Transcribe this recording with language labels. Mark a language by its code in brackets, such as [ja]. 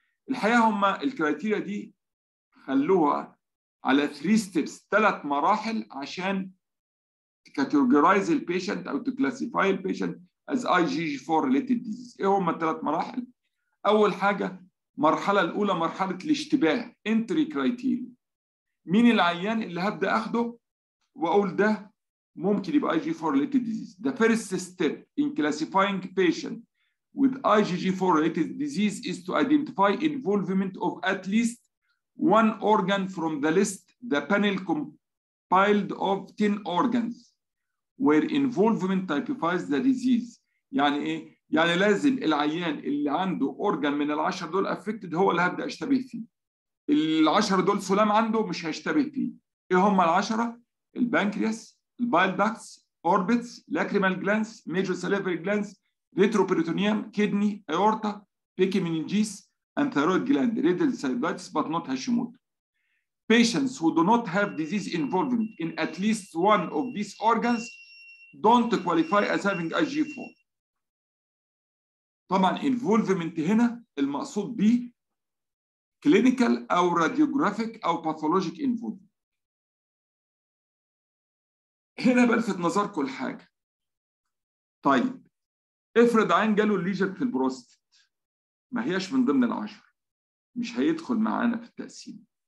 [ar] الحقيقه هم الكرايتيريا دي خلوها على 3 ستيبس، 3 مراحل عشان تكاتيجورايز البيشنت او تكلاسيفاي البيشنت از IgG4 ريليتد ديزيز. ايه هم ال3 مراحل؟ اول حاجه المرحله الاولى مرحله الاشتباه، انتري كرايتيريا. مين العيان اللي هبدا اخده واقول ده ممكن يبقى IgG4 related disease. [en] The first step in classifying patient with IgG4 related disease is to identify involvement of at least one organ from the list. The panel compiled of 10 organs where involvement typifies the disease. [ar] يعني ايه؟ يعني لازم العيان اللي عنده اورجان من ال10 دول افكتد هو اللي هبدا اشتبه فيه. ال10 دول سلام عنده مش هيشتبه فيه. ايه هم ال10؟ [en] البنكرياس، البايل ducts, orbits, lacrimal glands, major salivary glands, retroperitoneum, kidney, aorta, pachymeninges, and thyroid gland, renal cystitis, but not Hashimoto. Patients who do not have disease involvement in at least one of these organs don't qualify as having IgG4. [ar] طبعا involvement هنا المقصود بيه clinical أو radiographic أو [en] pathologic involvement. [ar] هنا بلفت نظركم لحاجة. طيب افرض عين جاله الليجن في البروستات، ما هياش من ضمن ال10، مش هيدخل معانا في التقسيم.